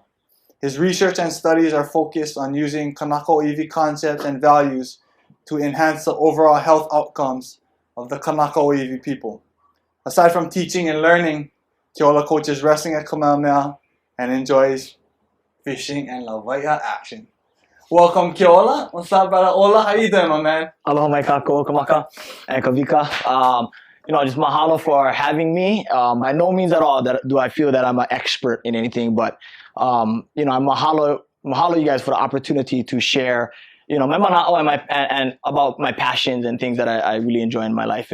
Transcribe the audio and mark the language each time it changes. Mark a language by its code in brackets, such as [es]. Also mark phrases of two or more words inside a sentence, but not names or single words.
[en] His research and studies are focused on using [haw] kanaka ʻōiwi [en] concepts and values to enhance the overall health outcomes of the [haw] kanaka ʻōiwi [en] people. Aside from teaching and learning, Keola coaches wrestling at Kamehameha and enjoys fishing and lawai'a action. Welcome, Keola. What's up, brother? Ola, how you doing, my man? [haw] Aloha mai kako, kamaka, [en] and kavika. Just mahalo for having me. By no means at all do I feel that I'm an expert in anything, but I mahalo you guys for the opportunity to share, my mana'o and about my passions and things that I really enjoy in my life.